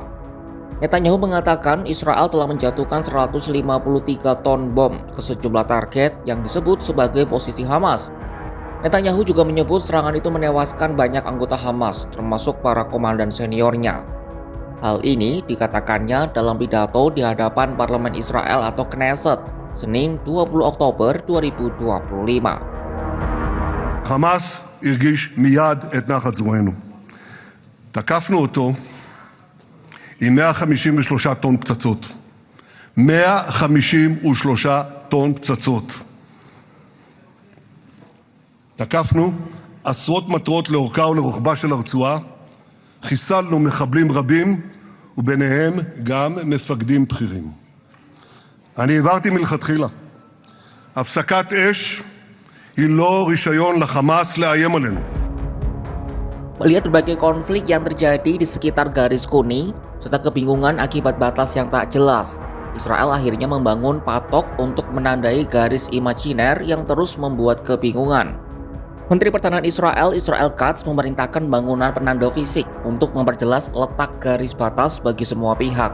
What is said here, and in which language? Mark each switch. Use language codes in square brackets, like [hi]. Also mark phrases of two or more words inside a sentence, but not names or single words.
[id] Netanyahu mengatakan Israel telah menjatuhkan 153 ton bom ke sejumlah target yang disebut sebagai posisi Hamas. Netanyahu juga menyebut serangan itu menewaskan banyak anggota Hamas, termasuk para komandan seniornya. Hal ini dikatakannya dalam pidato di hadapan Parlemen Israel atau Knesset, Senin 20 Oktober 2025. [he] חמאס הרגיש מיד את נחת זרוענו. תקפנו אותו עם 153 טון פצצות. 153 טון פצצות. תקפנו עשרות מטרות לאורכה ולרוחבה של הרצועה, חיסלנו מחבלים רבים, וביניהם גם מפקדים בכירים. אני הבהרתי מלכתחילה, הפסקת אש היא לא רישיון לחמאס לאיים עלינו. [id] Melihat berbagai konflik yang terjadi di sekitar garis kuning, serta kebingungan akibat batas yang tak jelas, Israel akhirnya membangun patok untuk menandai garis imajiner yang terus membuat kebingungan. Menteri Pertahanan Israel, Israel Katz, memerintahkan bangunan penanda fisik untuk memperjelas letak garis batas bagi semua pihak.